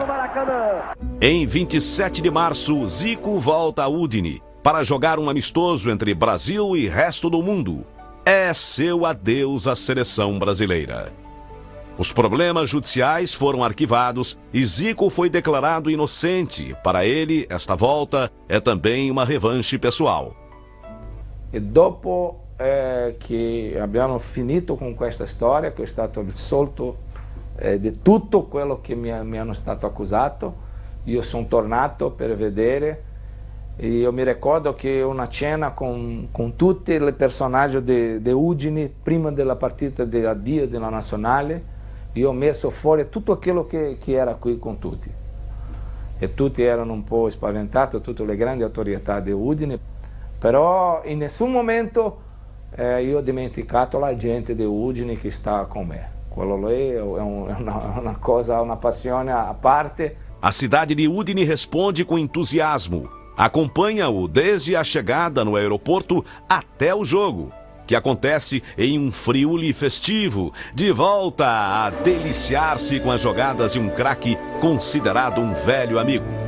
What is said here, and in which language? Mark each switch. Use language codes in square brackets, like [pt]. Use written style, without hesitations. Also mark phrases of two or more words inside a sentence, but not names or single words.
[pt] Em 27 de março, Zico volta a Udine para jogar um amistoso entre Brasil e resto do mundo. É seu adeus à seleção brasileira. Os problemas judiciais foram arquivados e Zico foi declarado inocente. Para ele, esta volta é também uma revanche pessoal. [it] E dopo che abbiamo finito con questa storia, che è stato assolto di tutto quello che mi hanno stato accusato. Io sono tornato per vedere. Io mi ricordo che una cena con tutti i personaggi di Udine prima della partita di addio della nazionale, io ho messo fuori tutto quello che era qui con tutti, e tutti erano un po' spaventati, tutte le grandi autorità di Udine, però in nessun momento io ho dimenticato la gente di Udine che sta con me. Quello lì è una cosa, uma passione a parte. [pt] A cidade de Udine responde com entusiasmo. Acompanha-o desde a chegada no aeroporto até o jogo, que acontece em um Friuli festivo, de volta a deliciar-se com as jogadas de um craque considerado um velho amigo.